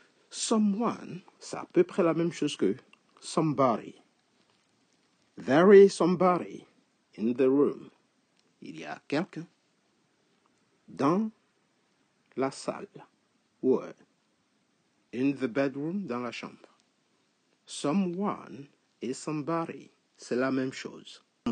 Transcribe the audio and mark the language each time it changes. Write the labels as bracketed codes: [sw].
[fr] Someone, c'est à peu près la même chose que somebody. [en] There is somebody in the room. [fr] Il y a quelqu'un dans la salle. [en] Or, in the bedroom, [fr] dans la chambre. Someone et somebody, c'est la même chose.